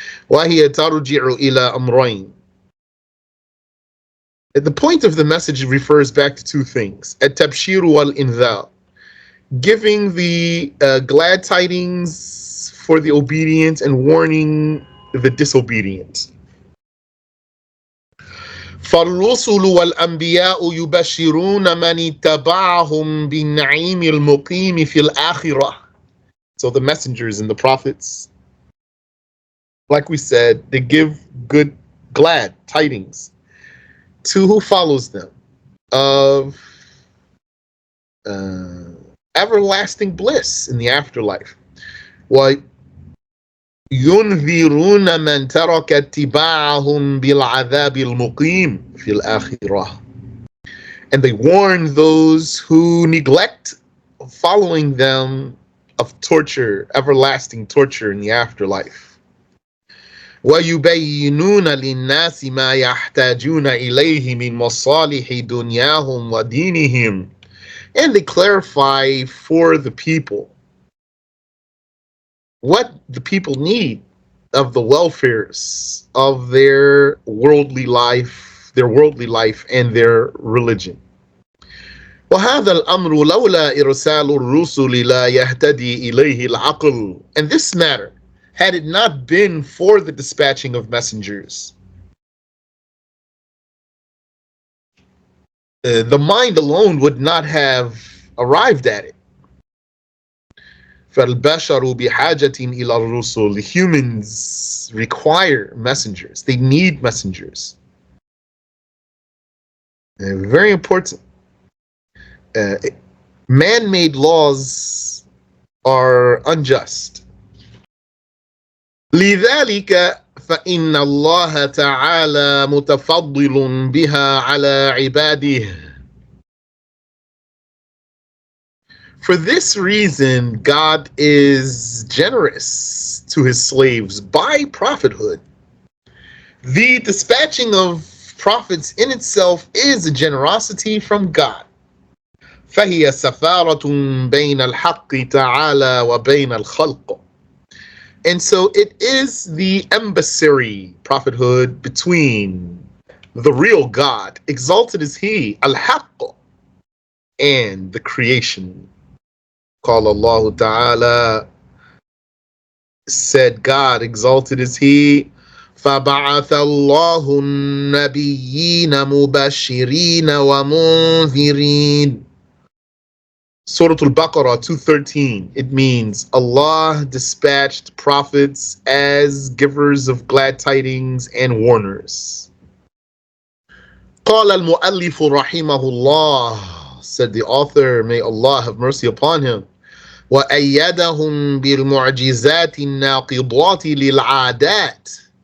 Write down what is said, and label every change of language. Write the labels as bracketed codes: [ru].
[ar] وهي ترجع إلى أمرين. [en] The point of the message refers back to two things: [ar] التبشير والإنذار, [en] giving the glad tidings for the obedient and warning the disobedient. [ar] فالرسل والأنبياء يبشرون من اتبعهم بالنعيم المقيم في الآخرة. [en] So the messengers and the prophets, like we said, they give good, glad tidings to who follows them of everlasting bliss in the afterlife. [ar] وينذرون من ترك اتباعهم بالعذاب المقيم في الآخرة. [en] And they warn those who neglect following them of torture, everlasting torture in the afterlife. [ar] ويبينون للناس ما يحتاجون إليه من مصالح دنياهم ودينهم. [en] And they clarify for the people what the people need of the welfares of their worldly life and their religion. [ar] وهذا الأمر لولا إرسال الرسل لا يهتدي إليه العقل. [en] And this matter, had it not been for the dispatching of messengers, the mind alone would not have arrived at it. [ar] فالبشر بحاجة إلى الرسل. [en] The humans require messengers. They need messengers. Very important. Man-made laws are unjust. [ar] لذلك فإن الله تعالى متفضل بها على عباده. [en] For this reason, God is generous to his slaves by prophethood. The dispatching of prophets in itself is a generosity from God. [ar] فهي سفارة بين الحق تعالى وبين الخلق. [en] And so it is the embassy, prophethood, between the real God, exalted is he, al-haqq, and the creation. [ar] قال الله تعالى, [en] said God, exalted is he, [ar] فبعث الله النبيين مبشرين ومنذرين. [en] Surah Al-Baqarah 213, it means Allah dispatched prophets as givers of glad tidings and warners. [ar] قال المؤلف رحمه الله, [en] said the author, may Allah have mercy upon him, [ar] وأيدهم بالمعجزات الناقضات للعادات.